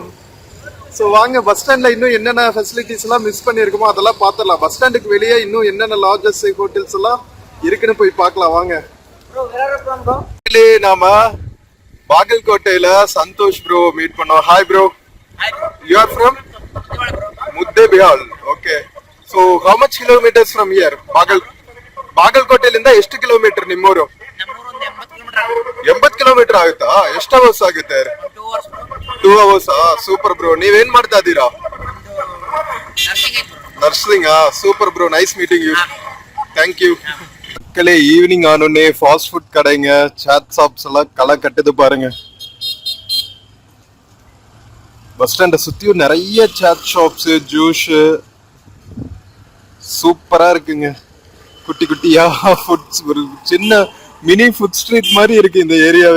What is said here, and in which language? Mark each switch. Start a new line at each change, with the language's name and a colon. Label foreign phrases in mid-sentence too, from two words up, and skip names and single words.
Tamil: ஸோ வாங்க,
English: bus stand-la
Tamil: இன்னும் என்னென்ன ஃபெசிலிட்டிஸ் எல்லாம் மிஸ் பண்ணியிருக்கோமோ அதெல்லாம் பார்த்துடலாம்.
English: bus stand-ukku
Tamil: வெளியே இன்னும் என்னென்ன
English: lodges, hotels
Tamil: எல்லாம் இருக்குன்னு போய் பார்க்கலாம் வாங்க. நாம பாகல்கோட்டையில சந்தோஷ் ப்ரோ மீட் பண்ணோம்.
English: Hi bro. You are from Muddebihal. Okay. So how much kilometers from here?
Kannada: ಬಾಗಲಕೋಟೆಯಿಂದ ಎಷ್ಟು ಕಿಲೋಮೀಟರ್ ನಿಮ್ಮೂರು? 80 ಕಿಲೋಮೀಟರ್ ಆಗುತ್ತಾ? ಎಷ್ಟು ಅವರ್ಸ್ ಆಗುತ್ತೆ? 2 ಅವರ್ಸ್.
English: super bro.
Kannada: ನೀವೇನ್ ಮಾಡ್ತಾ ಇದ್ದೀರಾ?
English: Nursing. Super bro, nice meeting you. Thank you.
Tamil: மக்களே, ஈவினிங் ஆனோடனே
English: fast food
Tamil: கடைங்க,
English: chaat shops
Tamil: எல்லாம் களை கட்டுது பாருங்க. பஸ் ஸ்டாண்டை சுத்தியும் நிறைய
English: chaat shops,
Tamil: ஜூஸ், சூப்பரா இருக்குங்க. குட்டி குட்டியா ஃபுட்ஸ், ஒரு சின்ன
English: mini food street
Tamil: மாதிரி இருக்கு இந்த ஏரியாவே.